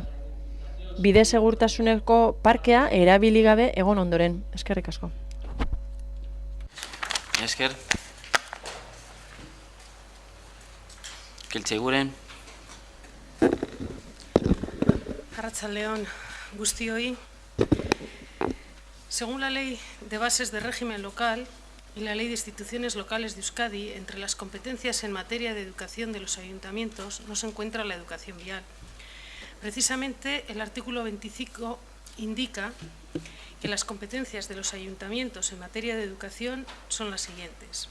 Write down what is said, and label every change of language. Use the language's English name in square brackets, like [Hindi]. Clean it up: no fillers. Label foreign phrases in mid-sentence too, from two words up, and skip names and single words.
[Basque] Bide segurtasuneko parkea erabili gabe egon ondoren. Eskerrik asko. Esker. Keltzeguren. Arratsaldeon guztioi. [Spanish] Según la Ley de Bases de Régimen Local y la Ley de Instituciones Locales de Euskadi, entre las competencias en materia de educación de los ayuntamientos no se encuentra la educación vial. Precisamente el artículo 25 indica que las competencias de los ayuntamientos en materia de educación son las siguientes: